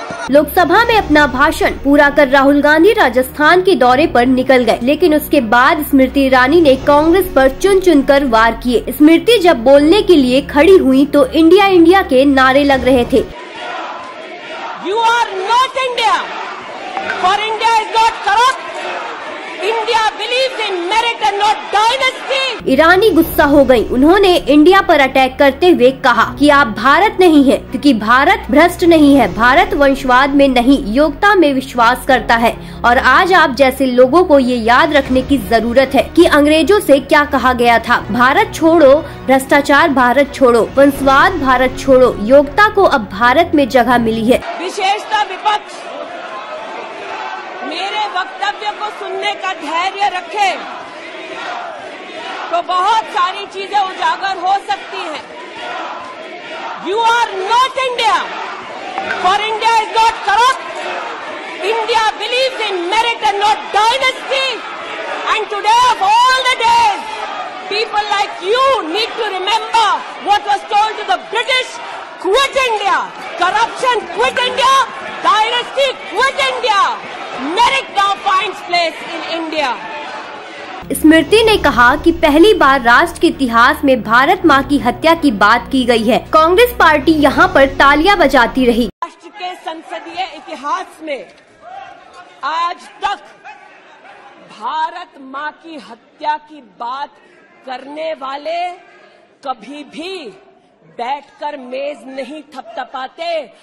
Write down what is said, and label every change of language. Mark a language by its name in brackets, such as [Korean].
[Hindi] लोकसभा में अपना भाषण पूरा कर राहुल गांधी राजस्थान के दौरे पर निकल गए, लेकिन उसके बाद स्मृति ईरानी ने कांग्रेस पर चुन चुनकर वार किए। स्मृति जब बोलने के लिए खड़ी हुई तो इंडिया इंडिया के नारे लग रहे थे। [English] You are not India, for India is not corrupt. India believes in merit and not dynasty. [Hindi] ईरानी गुस्सा हो गयी। उन्होंने इंडिया पर अटैक करते हुए कहा कि आप भारत नहीं है, क्योंकि भारत भ्रष्ट नहीं है, भारत वंशवाद में नहीं, योग्यता में विश्वास करता है। और आज आप जैसे लोगों को ये याद रखने की जरूरत है कि अंग्रेजों से क्या कहा गया था। भारत छोड़ो, भ्रष्टाचार भारत छोड़ो, वंशवाद भारत छोड़ो। योग्यता को अब भारत में जगह मिली है। विशेषता विपक्ष मेरे वक्तव्य को सुनने का धैर्य रखे तो बहुत सारी चीजें उजागर हो सकती हैं। [English] You are not India, for India is not corrupt. India believes in merit and not dynasty. And today of all the days, people like you need to remember what was told to the British: quit India, corruption quit India, dynasty quit India. Merit now finds place in India. [Hindi] स्मृति ने कहा कि पहली बार राष्ट्र के इतिहास में भारत माँ की हत्या की बात की गई है। कांग्रेस पार्टी यहाँ पर तालियां बजाती रही। राष्ट्र के संसदीय इतिहास में आज तक भारत माँ की हत्या की बात करने वाले कभी भी बैठकर मेज नहीं थपथपाते।